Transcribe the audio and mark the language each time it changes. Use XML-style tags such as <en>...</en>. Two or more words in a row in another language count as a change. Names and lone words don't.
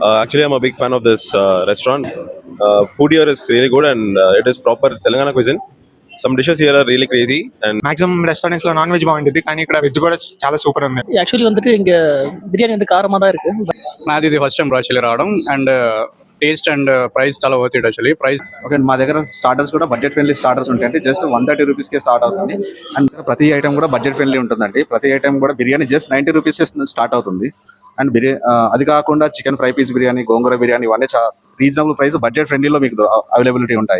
<en>Actually, I'm a big fan of this restaurant. Food here is really good and it is proper Telangana cuisine. Some dishes here are really crazy and maximum restaurants</en> <te>లో</te> <en>non veg</en> <te>బాగుంటుంది, కానీ ఇక్కడ వెజ్ కూడా చాలా సూపర్ ఉంది.</te> <ta>ஆக்சுவலி வந்துட்டு இங்க பிரியாணி வந்து காரமா தான் இருக்கு.</ta> <te>నాది ఇది</te> <en>first time actually</en> <te>రావడం</te> <en>and taste and price</en> <te>చాలా</te> <en>worth it actually price.</en> <te>ఓకే, మా దగ్గర స్టార్టర్స్ కూడా</te> <en>budget friendly starters</en> <te>ఉంటాయండి. జస్ట్ 130 రూపీస్కే స్టార్ట్ అవుతుంది. అండ్ ప్రతి ఐటమ్ కూడా</te> <en>budget friendly</en> <te>ఉంటుందండి. ప్రతి ఐటమ్ కూడా బిర్యానీ జస్ట్ 90 రూపీస్ స్టార్ట్ అవుతుంది. అండ్ అది కాకుండా</te> <en>chicken fry piece</en> <te>బిర్యానీ, గోంగూర బిర్యానీ ఇవన్నీ</te> <en>reasonable price budget friendlylo</en> <te>మీకు అవైలబిలిటీ ఉంటాయి.</te>